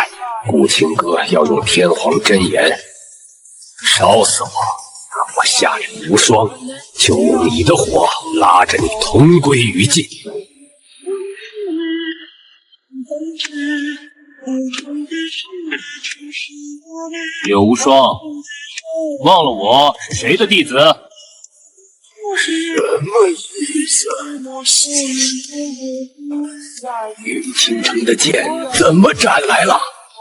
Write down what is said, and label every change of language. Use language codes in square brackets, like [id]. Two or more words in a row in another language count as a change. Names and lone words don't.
[zh] 顧青哥要用天皇真言燒死我，我下人無雙，就用你的火拉着你同歸於盡。柳無雙，忘了我是誰的弟子？什么意思？玉傾城的劍怎麼斬來了？